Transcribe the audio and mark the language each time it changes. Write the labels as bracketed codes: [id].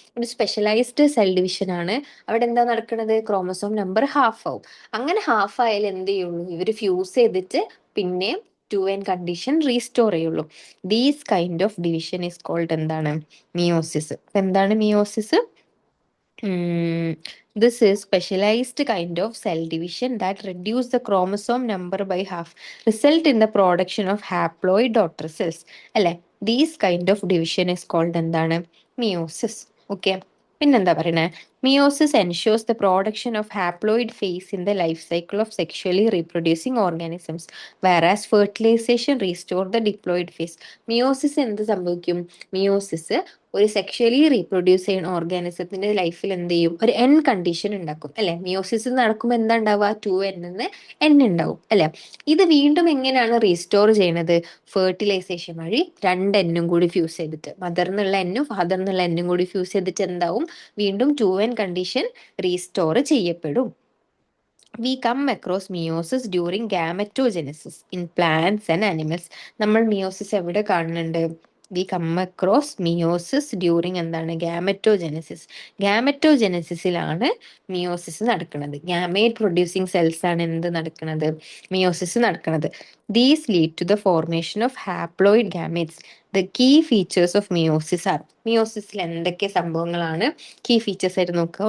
[ml] ഒരു specialised cell division ആണ്. അവിടെ എന്താ നടക്കുന്നത്? ക്രോമസോം നമ്പർ ഹാഫ് ആവും. അങ്ങനെ ഹാഫ് ആയാലും എന്ത് ചെയ്യുള്ളൂ? ഇവർ ഫ്യൂസ് ചെയ്തിട്ട് പിന്നെ 2N കണ്ടീഷൻ റീസ്റ്റോർ ചെയ്യുള്ളൂ. [en] these kind of division is called [ml] എന്താണ്? മിയോസിസ്. എന്താണ് meiosis? [en] This is specialized kind of cell division that reduce the chromosome number by half, result in the production of haploid daughter cells. [ml] അല്ലെ, [en] these kind of division is called [ml] എന്താണ്? [en] Meiosis. [ml] Okay, പിന്നെന്താ പറയണേ? [en] Meiosis ensures the production of haploid phase in the life cycle of sexually reproducing organisms, whereas fertilization restore the diploid phase. Meiosis [ml] എന്ത് സംഭവിക്കും? [en] Meiosis [ml] ഒരു sexually reproduce ചെയ്യുന്ന ഓർഗാനിസത്തിന്റെ ലൈഫിൽ എന്ത് ചെയ്യും, ഒരു എൻ കണ്ടീഷൻ ഉണ്ടാക്കും അല്ലെ. മിയോസിസ് നടക്കുമ്പോൾ എന്താ ഉണ്ടാവുക, 2n എന്ന് എൻ ഉണ്ടാവും അല്ലെ. ഇത് വീണ്ടും എങ്ങനെയാണ് റീസ്റ്റോർ ചെയ്യുന്നത്, ഫെർട്ടിലൈസേഷൻ വഴി 2n കൂടി ഫ്യൂസ് ചെയ്തിട്ട്, മദർന്നുള്ള എന്നും ഫാദർന്നുള്ള എന്നും കൂടി ഫ്യൂസ് ചെയ്തിട്ട് എന്താവും, വീണ്ടും 2n കണ്ടീഷൻ റീസ്റ്റോർ ചെയ്യപ്പെടും. [en] We come across meiosis during gametogenesis in plants and animals. [ml] നമ്മൾ മിയോസിസ് എവിടെ കാണുന്നുണ്ട്, [en] we come across meiosis during [ml] എന്താണ്, ഗാമറ്റോജെനസിസ്. ഗാമറ്റോജെനസിസിലാണ് മിയോസിസ് നടക്കുന്നത്. ഗാമേറ്റ് പ്രൊഡ്യൂസിങ് സെൽസ് ആണ് എന്ത് നടക്കുന്നത്, മിയോസിസ് നടക്കുന്നത്. [en] These lead to the formation of haploid gametes. The key features of meiosis are, [ml] മിയോസിസിൽ എന്തൊക്കെ സംഭവങ്ങളാണ് കീ ഫീച്ചേഴ്സ് ആയിട്ട് നോക്കുക.